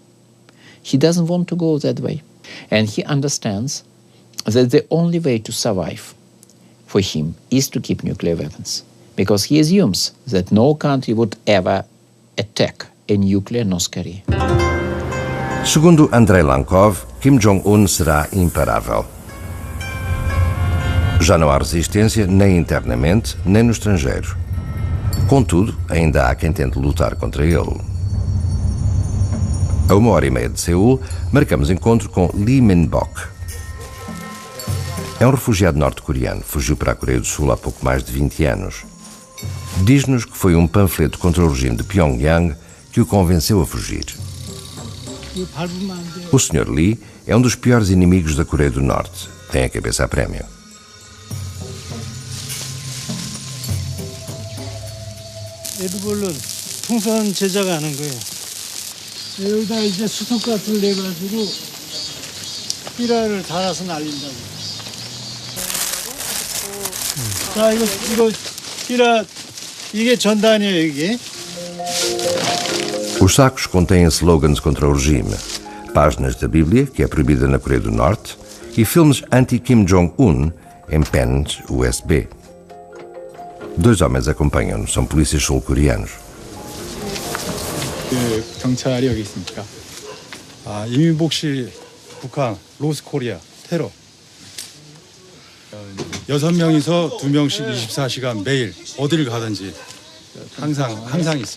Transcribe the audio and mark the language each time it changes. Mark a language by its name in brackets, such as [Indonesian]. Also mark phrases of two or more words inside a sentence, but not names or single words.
[English] He doesn't want to go that way. And he understands that the only way to survive for him is to keep nuclear weapons. Because he assumes that no country would ever attack a nuclear North Korea. [Portuguese] Segundo Andrei Lankov, Kim Jong-un será imparável. Já não há resistência nem internamente, nem no estrangeiro. Contudo, ainda há quem tente lutar contra ele. A 1h30 de Seul, marcamos encontro com Lee Min-bok. É um refugiado norte-coreano, fugiu para a Coreia do Sul há pouco mais de 20 anos. Diz-nos que foi um panfleto contra o regime de Pyongyang que o convenceu a fugir. O Sr. Lee é um dos piores inimigos da Coreia do Norte. Tem a cabeça a prémio. [Korean] 에드볼은 풍선 제작하는 거예요. 여기다 이제 수성가스를 내가지고 삐라를 달아서 날린다고. 자, 이거 삐라, 이게 전단이에요, 이게. [Portuguese] Os sacos contêm slogans contra o regime, páginas da Bíblia, que é proibida na Coreia do Norte, e filmes anti-Kim Jong-un em pens USB. 2 homens acompanham-no, são polícias sul-coreanos. [Korean] 경찰이 여기 있습니까? 이민복 씨, 북한, 로스코리아, 테러. 6명이서 2명씩 24시간 매일 어디를 가든지 항상 있어요.